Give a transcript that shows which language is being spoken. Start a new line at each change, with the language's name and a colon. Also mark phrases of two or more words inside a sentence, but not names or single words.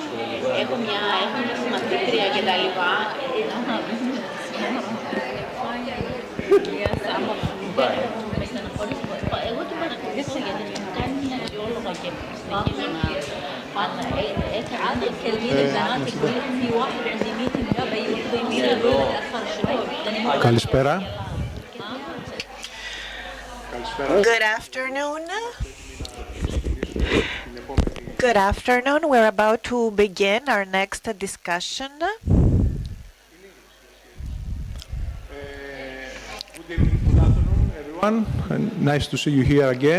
Greek: Έχω μια συμμαθήτρια και τα λοιπά. Εγώ την παρακολουθούσα γιατί μου κάνει μια γεώλογα και συνεχίζω να πάντα έκανα και
Arabic: في واحد عندي ميتنج جاي يمين اتاخر شوي.
Greek: Καλησπέρα.
English: Good afternoon. Good afternoon. We're about to begin our next discussion. Everyone, nice to see you here again.